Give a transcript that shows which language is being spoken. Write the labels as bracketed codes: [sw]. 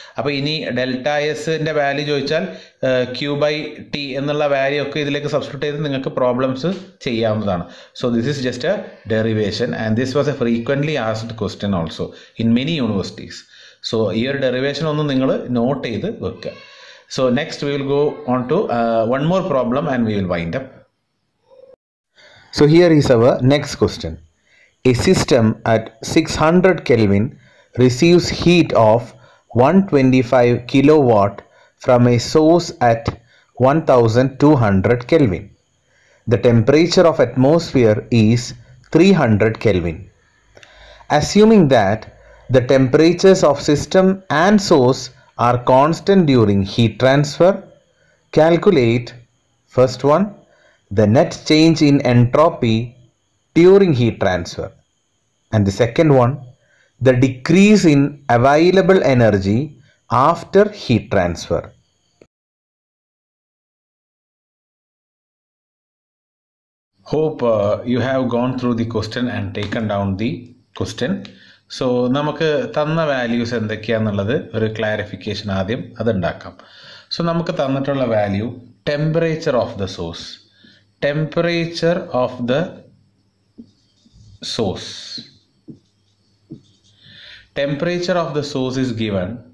[ml] അപ്പോൾ ഇനി ഡെൽറ്റ എസിൻ്റെ വാല്യൂ ചോദിച്ചാൽ Q/T എന്നുള്ള വാല്യൂ ഒക്കെ ഇതിലേക്ക് സബ്സ്റ്റിറ്റ്യൂട്ട് ചെയ്ത് നിങ്ങൾക്ക് പ്രോബ്ലംസ് ചെയ്യാവുന്നതാണ്. [en] So this is just a derivation and this was a frequently asked question also in many universities. So [ml] ഈ ഒരു ഡെറിവേഷൻ ഒന്ന് നിങ്ങൾ നോട്ട് ചെയ്ത് വെക്കുക. [en] So next we will go on to one more problem and we will wind up. So here is our next question. A system at 600 Kelvin receives heat of 125 kilowatt from a source at 1200 Kelvin. The temperature of atmosphere is 300 Kelvin. Assuming that the temperatures of system and source are constant during heat transfer, calculate first one, the net change in entropy during heat transfer, and the second one, the decrease in available energy after heat transfer. Hope you have gone through the question and taken down the question. [ml] So നമുക്ക് തന്ന values എന്തൊക്കെയാണെന്നുള്ളത് ഒരു clarification ആദ്യം അതുണ്ടാക്കാം. So നമുക്ക് തന്നിട്ടുള്ള value [en] Temperature of the source. Temperature of the source. Temperature of the source is given.